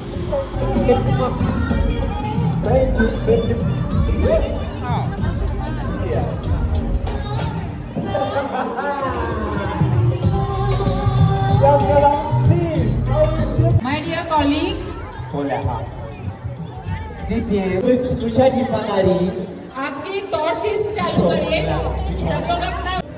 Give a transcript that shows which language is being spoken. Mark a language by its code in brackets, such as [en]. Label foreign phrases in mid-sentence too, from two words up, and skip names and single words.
[en] My dear colleagues, [es] Hola. [ru] Теперь вы включайте фонари. [hi] आपकी टॉर्चेस चालू करिए। सब लोग अपना